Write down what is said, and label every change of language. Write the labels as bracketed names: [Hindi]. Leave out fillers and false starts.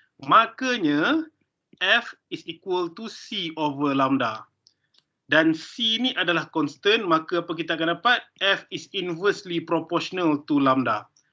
[Malay] Makanya [English] F is equal to C over lambda. [Malay] Dan C ni adalah constant, maka apa kita akan dapat? [English] F is inversely proportional to lambda.